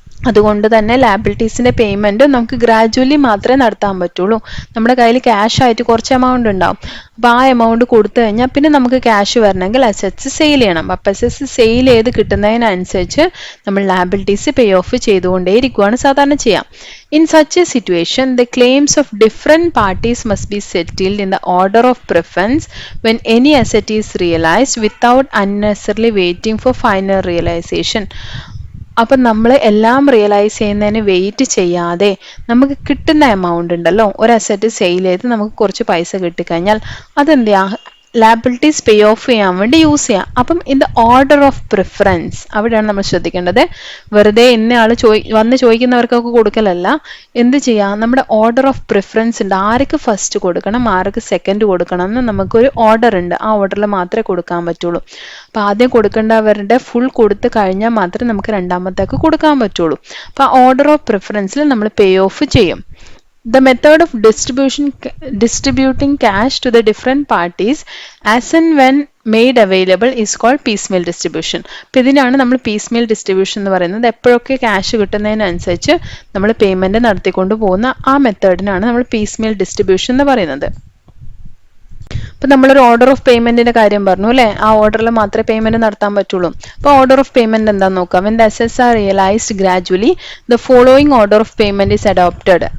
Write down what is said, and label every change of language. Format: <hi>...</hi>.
<ml>അതുകൊണ്ട് തന്നെ ലാബിലിറ്റീസിൻ്റെ പേയ്മെൻറ്റ് നമുക്ക് ഗ്രാജുവലി മാത്രമേ നടത്താൻ പറ്റുള്ളൂ. നമ്മുടെ കയ്യിൽ ക്യാഷ് ആയിട്ട് കുറച്ച് എമൗണ്ട് ഉണ്ടാവും. അപ്പോൾ ആ എമൗണ്ട് കൊടുത്തു കഴിഞ്ഞാൽ പിന്നെ നമുക്ക് ക്യാഷ് വരണമെങ്കിൽ അസറ്റ്സ് സെയിൽ ചെയ്യണം. അപ്പോൾ അസറ്റ്സ് സെയിൽ ചെയ്ത് കിട്ടുന്നതിനനുസരിച്ച് നമ്മൾ ലാബിലിറ്റീസ് പേ ഓഫ് ചെയ്തുകൊണ്ടേയിരിക്കുകയാണ് സാധാരണ ചെയ്യാം.</ml> <en>In such a situation, the claims of different parties must be settled in the order of preference when any asset is realized without unnecessarily waiting for final realization.</en> <ml>അപ്പം നമ്മൾ എല്ലാം realise ചെയ്യുന്നതിന് wait ചെയ്യാതെ നമുക്ക് കിട്ടുന്ന amount ഉണ്ടല്ലോ, ഒരു asset sale ചെയ്ത് നമുക്ക് കുറച്ച് പൈസ കിട്ടിക്കഴിഞ്ഞാൽ അതെന്ത് ചെയ്യുക, ലാബിലിറ്റീസ് പേ ഓഫ് ചെയ്യാൻ വേണ്ടി യൂസ് ചെയ്യാം. അപ്പം</ml> <en>in the order of preference</en> <ml>അവിടെയാണ് നമ്മൾ ശ്രദ്ധിക്കേണ്ടത്. വെറുതെ ഇന്നയാൾ വന്ന് ചോദിക്കുന്നവർക്കൊക്കെ കൊടുക്കലല്ല. എന്ത് ചെയ്യാം, നമ്മുടെ ഓർഡർ ഓഫ് പ്രിഫറൻസ് ഉണ്ട്. ആർക്ക് ഫസ്റ്റ് കൊടുക്കണം, ആർക്ക് സെക്കൻഡ് കൊടുക്കണം എന്ന് നമുക്കൊരു ഓർഡർ ഉണ്ട്. ആ ഓർഡറിൽ മാത്രമേ കൊടുക്കാൻ പറ്റുള്ളൂ. അപ്പോൾ ആദ്യം കൊടുക്കേണ്ടവരുടെ ഫുൾ കൊടുത്ത് കഴിഞ്ഞാൽ മാത്രമേ നമുക്ക് രണ്ടാമത്തേക്ക് കൊടുക്കാൻ പറ്റുള്ളൂ. അപ്പോൾ ആ ഓർഡർ ഓഫ് പ്രിഫറൻസിൽ നമ്മൾ പേ ഓഫ് ചെയ്യും.</ml> <en>The method of distributing cash to the different parties as and when made available is called piecemeal distribution.</en> <ml>അപ്പോൾ ഇതിനാണ് നമ്മൾ piecemeal distribution എന്ന് പറയുന്നത്. എപ്പോഴൊക്കെ ക്യാഷ് കിട്ടുന്നതിനനുസരിച്ച് നമ്മൾ പേയ്മെൻറ്റ് നടത്തിക്കൊണ്ട് പോകുന്ന ആ മെത്തേഡിനാണ് നമ്മൾ piecemeal distribution എന്ന് പറയുന്നത്. ഇപ്പം നമ്മളൊരു ഓർഡർ ഓഫ് പേയ്മെന്റിന്റെ കാര്യം പറഞ്ഞു അല്ലേ, ആ ഓർഡറിൽ മാത്രമേ പേയ്മെന്റ് നടത്താൻ പറ്റുള്ളൂ. അപ്പോൾ ഓർഡർ ഓഫ് പേയ്മെന്റ് എന്താന്ന് നോക്കാം.</ml> <en>When the assets are realised gradually the following order of payment is adopted.</en>